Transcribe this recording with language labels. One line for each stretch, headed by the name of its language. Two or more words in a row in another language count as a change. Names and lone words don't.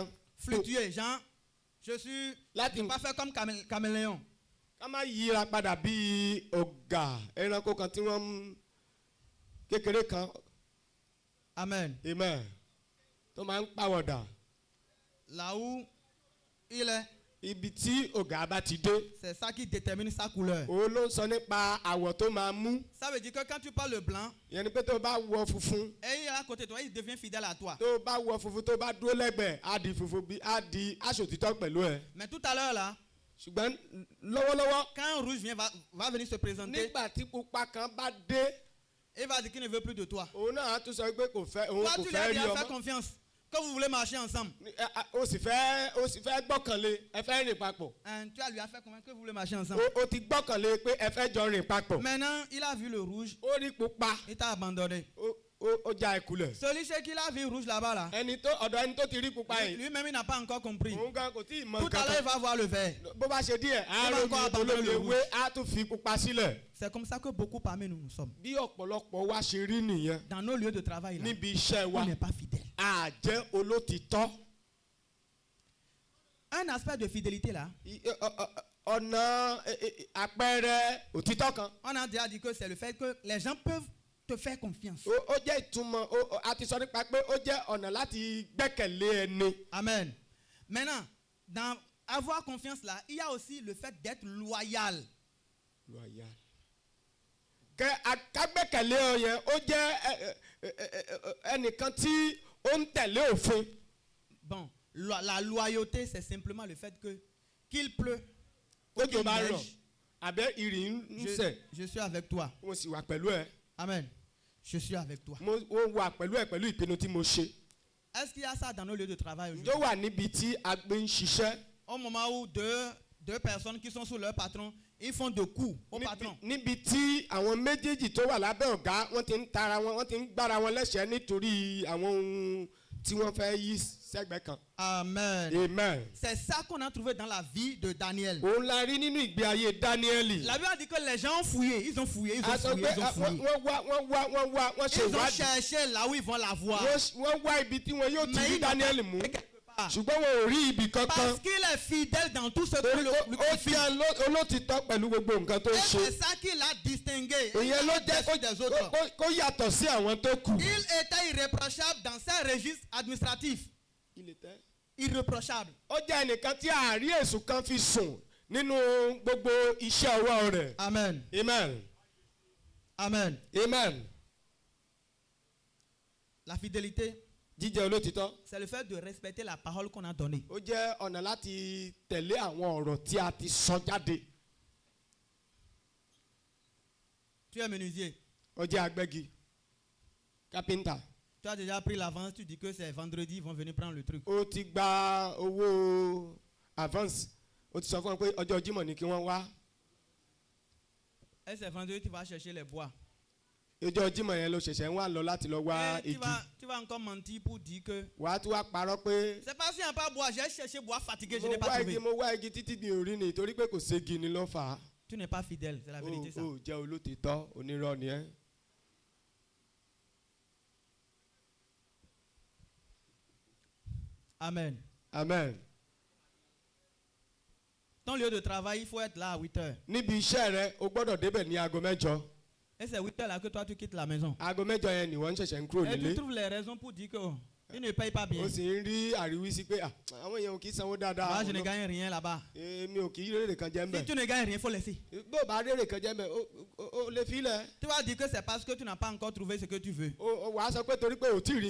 French: Fluctuer, genre, je suis.
Yoruba: Láti
French: pas faire comme caméléon.
Yoruba: Ká má yíra padà bí ọ̀gà ẹranko kan tí wọ́n kékeré kan. Amen. Amen. Tó máa ń pàwọ̀dà.
French: Là où il est.
Yoruba: Ibi tí ọ̀gá bá ti dé.
French: C'est ça qui détermine sa couleur.
Yoruba: Òun ló ń sọ nípa àwọ̀ tó máa mú.
French: Ça veut dire que quand tu parles le blanc.
Yoruba: Ìyẹn ni pé tó bá wọ funfun.
French: Et il est à côté de toi, il devient fidèle à toi.
Yoruba: Tó bá wọ funfun tó bá dúró lẹ́gbẹ̀ẹ́ á di funfun bí á di aṣòtítọ́ pẹ̀lú ẹ.
French: Mais tout à l'heure là.
Yoruba: Ṣùgbọ́n lọ́wọ́lọ́wọ́.
French: Quand un rouge va venir se présenter.
Yoruba: Nígbà tí pupa kan bá dé.
French: Il va dire qu'il ne veut plus de toi.
Yoruba: Òun náà á tún sọ pé kò fẹ́ òun
French: toi
Yoruba: kò
French: tu
Yoruba: fẹ́
French: lui
Yoruba: rí
French: as
Yoruba: ọmọ.
French: fait confiance. Que vous voulez marcher ensemble.
Yoruba: O sì fẹ́ gbọ́kànlé ẹ fẹ́ rìn papọ̀.
French: Tu lui as fait confiance que vous voulez marcher ensemble.
Yoruba: O ti gbọ́kànlé pé ẹ fẹ́ jọ rìn papọ̀.
French: Maintenant il a vu le rouge.
Yoruba: Ó rí pupa.
French: Il t'a abandonné.
Yoruba: Ó já ẹkulẹ̀.
French: Celui qui l'a vu rouge là-bas là.
Yoruba: Ọ̀dọ̀ ẹni tó ti rí pupa yìí.
French: Lui-même il n'a pas encore compris.
Yoruba: Òun gan kò tí ì mọ nǹkan kan.
French: Tout à l'heure il va voir le vert.
Yoruba: Bó bá ṣe díẹ̀ á lómi olómi ewé á tún fi pupa sílẹ̀.
French: C'est comme ça que beaucoup parmi nous sommes.
Yoruba: Bí ọ̀pọ̀lọpọ̀ wa ṣe rí nìyẹn.
French: Dans nos lieux de travail là.
Yoruba: Níbi iṣẹ́ wa.
French: On n'est pas fidèle.
Yoruba: A jẹ́ olótìtọ́.
French: Un aspect de fidélité là.
Yoruba: Ọ̀nà àpẹẹrẹ òtítọ́ kan.
French: On a déjà dit que c'est le fait que les gens peuvent te faire confiance.
Yoruba: Ó jẹ́ ìtumọ̀ a ti sọ nípa pé ó jẹ́ ọ̀nà láti gbẹ́kẹ̀lé ẹni. Amen.
French: Maintenant, dans avoir confiance là, il y a aussi le fait d'être loyal. Loyal.
Yoruba: Ká gbẹ́kẹ̀lé ọ yẹn ó jẹ́ ẹnìkan tí ó ń tẹ̀lé òfin.
French: Bon, la loyauté c'est simplement le fait que qu'il pleut.
Yoruba: Òjò bá rọ̀ àbẹ́ ìrì ń sẹ̀.
French: Je suis avec toi.
Yoruba: Mo sì wà pẹ̀lú ẹ.
French: Amen. Je suis avec toi.
Yoruba: Mo wà pẹ̀lú ẹ pẹ̀lú ìpinnu tí mo ṣe.
French: Est-ce qu'il y a ça dans nos lieux de travail aujourd'hui?
Yoruba: Ǹjọ́ wà níbi tí a gbé ń ṣiṣẹ́.
French: Au moment où deux personnes qui sont sous leur patron, ils font de coups au patron.
Yoruba: Níbi tí àwọn méjèèjì tó wà lábẹ́ ọ̀gá wọ́n ti ń tara wọn wọ́n ti ń gbára wọn lẹ́sẹ̀ẹ́ nítorí àwọn ohun tí wọ́n fẹ́ yí sẹ́gbẹ̀ẹ́ kan. Amen. Amen.
French: C'est ça qu'on a trouvé dans la vie de Daniel.
Yoruba: Òun la rí nínú ìgbé ayé Dáníẹ́lì.
French: La Bible dit que les gens ont fouillé, ils ont fouillé.
Yoruba: Wọ́n ṣe
French: Ils ont cherché là où ils vont la voir.
Yoruba: Wọ́n wá ibi tí wọn yóò ti rí Dáníẹ́lì mú. Ṣùgbọ́n wọn ò rí ibì kankan.
French: Parce qu'il est fidèle dans tout ce que le
Yoruba: ó jẹ́ olótìtọ́ pẹ̀lú gbogbo nǹkan tó ń ṣe.
French: c'est ça qui l'a distingué.
Yoruba: Ìyẹn ló jẹ́ kó yàtọ̀ sí àwọn tó kù.
French: Il était irréprochable dans ses registres administratifs. Il était irréprochable.
Yoruba: Ó jẹ́ ẹnìkan tí àárí èṣù kan fi sùn nínú gbogbo iṣẹ́ ọwọ́ rẹ̀. Amen. Amen. Amen. Amen.
French: La fidélité.
Yoruba: Jíjẹ́ olótìtọ́.
French: C'est le fait de respecter la parole qu'on a donnée.
Yoruba: Ó jẹ́ ọ̀nà láti tẹ̀lé àwọn ọ̀rọ̀ tí a ti sọ jáde.
French: Tu es menuisier.
Yoruba: Ó jẹ́ agbẹ́gi.
English: Carpenter.
French: Tu as déjà pris l'avance, tu dis que c'est vendredi, ils vont venir prendre le truc.
Yoruba: Ó ti gba owó avance. Ó ti sọ fún wọn pé ọjọ́ Jímọ̀ ni kí wọ́n wá.
French: Et c'est vendredi, tu vas chercher les bois.
Yoruba: Ọjọ́ Jímọ̀ yẹn ló ṣẹ̀ṣẹ̀ ń wá lọ láti lọ wá igi.
French: Tu vas encore mentir pour dire que.
Yoruba: Wàá tún wá parọ́ pé.
French: C'est pas si un pas bois, j'ai cherché bois fatigué, je n'ai pas trouvé.
Yoruba: Mo wá igi títí mi ò rí ni torí pé kò ségi ni ló fà á.
French: Tu n'es pas fidèle, c'est la vérité ça.
Yoruba: O jẹ́ olótìtọ́, onírọ́ ni ẹ́. Amen. Amen.
French: Ton lieu de travail, il faut être là à 8h.
Yoruba: Níbi iṣẹ́ rẹ, o gbọ́dọ̀ débẹ̀ ní aago 8.
French: Et c'est 8h là que toi tu quittes la maison.
Yoruba: Aago 8 yẹn ni wọ́n ń ṣẹ̀ṣẹ̀ ń kúrò
French: Et
Yoruba: nílé.
French: tu trouves les raisons pour dire que il ne paye pas bien.
Yoruba: O sì ń rí àríwísí pé àwọn èèyàn ò kì í sanwó dáadáa.
French: Moi je ne gagne rien là-bas.
Yoruba: Mi ò kì í rèrè kan jẹ́ ń bẹ̀.
French: Si tu ne gagnes rien, il faut laisser.
Yoruba: Bó o bá rèrè kan jẹ́ ń bẹ̀, o lè filẹ̀.
French: Tu vas dire que c'est parce que tu n'as pas encore trouvé ce que tu veux.
Yoruba: Wàá sọ pé torí pé o tí ì rí